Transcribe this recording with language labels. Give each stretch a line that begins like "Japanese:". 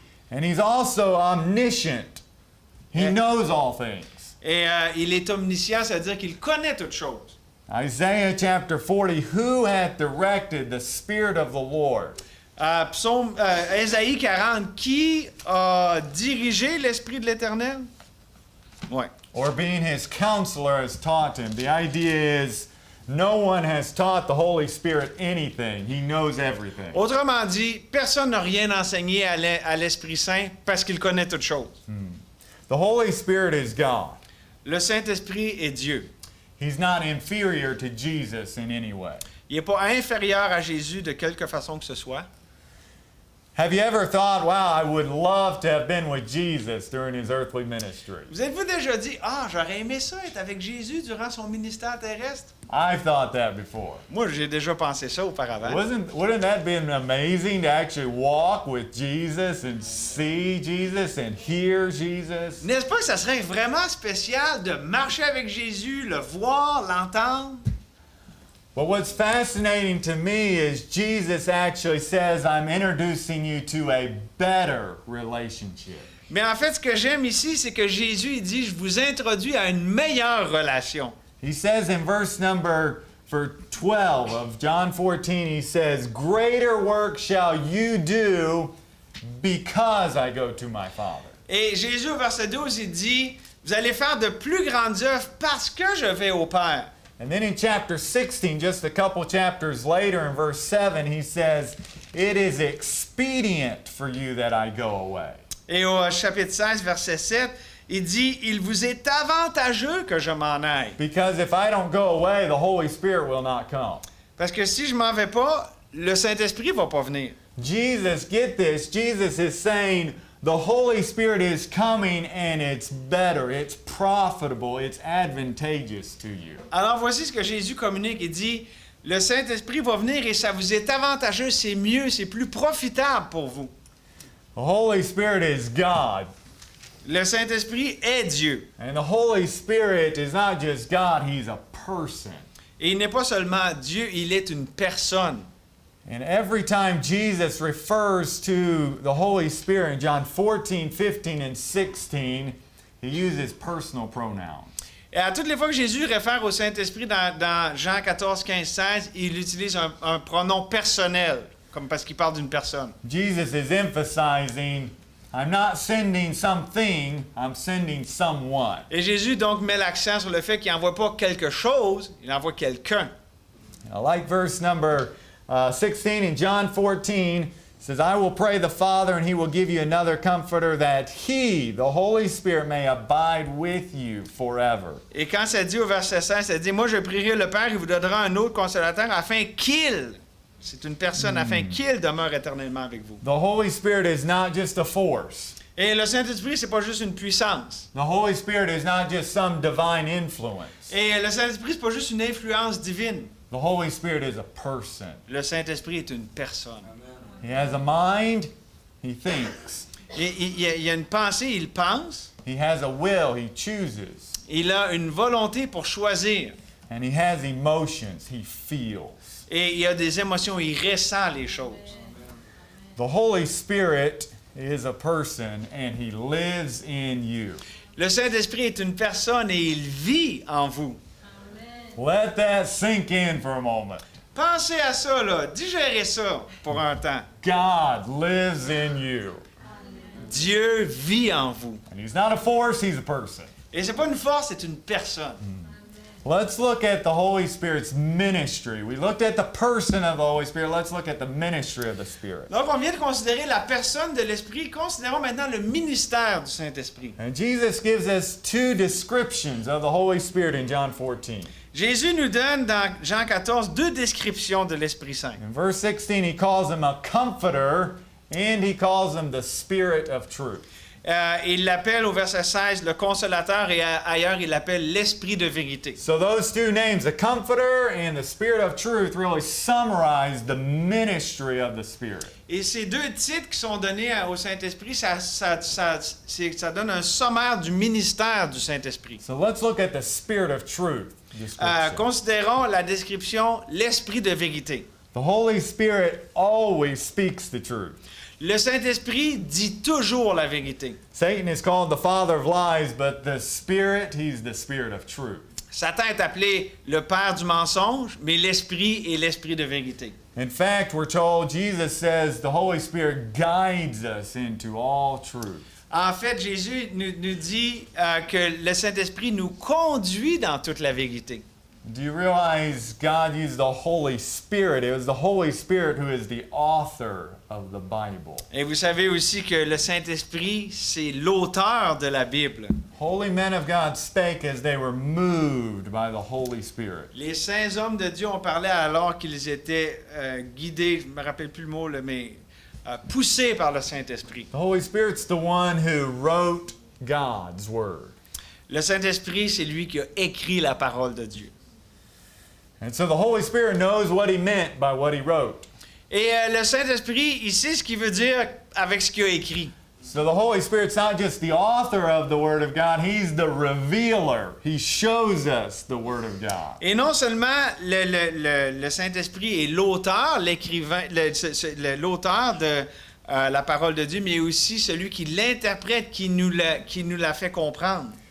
English: And he's also omniscient. He Yeah. knows all things.
French: Et il est omniscient, c'est-à-dire qu'il connaît toutes choses.
English: Isaiah chapter 40, who hath directed the Spirit of the Lord?
French: Psaume Ésaïe 40, qui a dirigé l'Esprit de l'Éternel? Oui.
English: Or being his counselor has taught him. The idea is no one has taught the Holy Spirit anything. He knows everything.
French: Autrement dit, personne n'a rien enseigné à l'Esprit Saint parce qu'il connaît toutes choses.
English: The Holy Spirit is God.
French: Le Saint-Esprit est Dieu.
English: He's not inferior to Jesus in any way.
French: Il n'est pas inférieur à Jésus de quelque façon que ce soit.
English: Have you ever thought, wow, I would love to have been with Jesus during his earthly ministry?
French: Vous êtes-vous déjà dit, j'aurais aimé ça être avec Jésus durant son ministère terrestre?
English: I've thought that before.
French: Moi, j'ai déjà pensé ça auparavant.
English: Wouldn't that be amazing to actually walk with Jesus and see Jesus and hear Jesus?
French: N'est-ce pas que ça serait vraiment spécial de marcher avec Jésus, le voir, l'entendre?
English: But what's fascinating to me is Jesus actually says, I'm introducing you to a better relationship.
French: Mais en fait, ce que j'aime ici, c'est que Jésus il dit, je vous introduis à une meilleure relation.
English: He says in verse number 12 of John 14, he says, greater work shall you do because I go to my Father.
French: Et Jésus, au verset 12, il dit, vous allez faire de plus grandes œuvres parce que je vais au Père.
English: And then in chapter 16, just a couple chapters later, in verse 7, he says, it is expedient for you that I go away.
French: Et au chapitre 16, verset 7, il dit, il vous est avantageux que je m'en aille.
English: Because if I don't go away, the Holy Spirit will not come.
French: Parce que si je m'en vais pas, le Saint-Esprit va pas venir.
English: Jesus, get this, Jesus is saying, the Holy Spirit is coming and it's better, it's profitable, it's advantageous to you.
French: Alors voici ce que Jésus communique. Il dit, le Saint-Esprit va venir et ça vous est avantageux, c'est mieux, c'est plus profitable pour vous.
English: The Holy Spirit is God.
French: Le Saint-Esprit est Dieu.
English: And the Holy Spirit is not just God, He's a person.
French: Et il n'est pas seulement Dieu, il est une personne.
English: And every time Jesus refers to the Holy Spirit in John 14, 15, and 16, he uses personal pronouns.
French: Et à toutes les fois que Jésus réfère au Saint-Esprit dans Jean 14, 15, 16, il utilise un pronom personnel, comme parce qu'il parle d'une personne.
English: Jesus is emphasizing, I'm not sending something, I'm sending someone.
French: Et Jésus donc met l'accent sur le fait qu'il n'envoie pas quelque chose, il envoie quelqu'un.
English: I like verse number 16 in John 14. It says, I will pray the Father, and he will give you another comforter, that he, the Holy Spirit, may abide with you forever.
French: Et quand ça dit au verset 16, ça dit, moi je prierai le Père, il vous donnera un autre consolateur afin qu'il, c'est une personne, afin qu'il demeure éternellement avec vous.
English: The Holy Spirit is not just a force.
French: Et le Saint-Esprit, c'est pas juste une puissance.
English: The Holy Spirit is not just some divine influence.
French: Et le Saint-Esprit, c'est pas juste une influence divine.
English: The Holy Spirit is a person.
French: Le Saint-Esprit est une personne.
English: He has a mind, he thinks.
French: Il y a une pensée, il pense.
English: He has a will, he chooses.
French: Il a une volonté pour choisir.
English: And he has emotions, he feels.
French: Et il a des émotions, il ressent les choses.
English: The Holy Spirit is a person and he lives in you.
French: Le Saint-Esprit est une personne et il vit en vous.
English: Let that sink in for a moment.
French: Pensez à ça, là. Digérez ça pour un temps.
English: God lives in you.
French: Dieu vit en vous.
English: And he's not a force, he's a person.
French: Et c'est pas une force, c'est une personne.
English: Let's look at the Holy Spirit's ministry. We looked at the person of the Holy Spirit. Let's look at the ministry of the Spirit.
French: Donc, on vient de considérer la personne de l'Esprit. Considérons maintenant le ministère du Saint-Esprit.
English: And Jesus gives us two descriptions of the Holy Spirit in John 14.
French: Jésus nous donne dans Jean 14 deux descriptions de l'Esprit Saint.
English: In verse 16, he calls him a comforter and he calls him the Spirit of truth.
French: Il l'appelle au verset 16 le consolateur et ailleurs il l'appelle l'Esprit de vérité.
English: So those two names, the comforter and the Spirit of truth, really summarize the ministry of the Spirit.
French: Et ces deux titres qui sont donnés au Saint-Esprit, ça donne un sommaire du ministère du Saint-Esprit.
English: So let's look at the Spirit of truth.
French: Considérons la description l'Esprit de vérité.
English: The Holy Spirit always speaks the truth.
French: Le Saint-Esprit dit toujours la vérité.
English: Satan is called the father of lies, but the Spirit, he's the Spirit of truth.
French: Satan est appelé le père du mensonge, mais l'Esprit est l'Esprit de vérité.
English: In fact, we're told, Jesus says, the Holy Spirit guides us into all truth.
French: En fait, Jésus nous dit que le Saint-Esprit nous conduit dans toute la vérité.
English: Do you realize God used the Holy Spirit? It was the Holy Spirit who is the author of the Bible.
French: Et vous savez aussi que le Saint-Esprit, c'est l'auteur de la Bible.
English: Holy men of God spake as they were moved by the Holy Spirit.
French: Les saints hommes de Dieu ont parlé alors qu'ils étaient guidés, je ne me rappelle plus le mot, là, mais poussés par le Saint-Esprit.
English: The Holy Spirit's the one who wrote God's Word.
French: Le Saint-Esprit, c'est lui qui a écrit la parole de Dieu.
English: And so the Holy Spirit knows what he meant by what he wrote.
French: Et le Saint-Esprit, il sait ce qu'il veut dire avec ce qu'il a écrit.
English: So the Holy Spirit's not just the author of the Word of God, he's the revealer. He shows us the Word of God.
French: Et non seulement le Saint-Esprit est l'auteur, l'écrivain, l'auteur de la parole de Dieu, mais aussi celui qui l'interprète, qui nous la fait comprendre.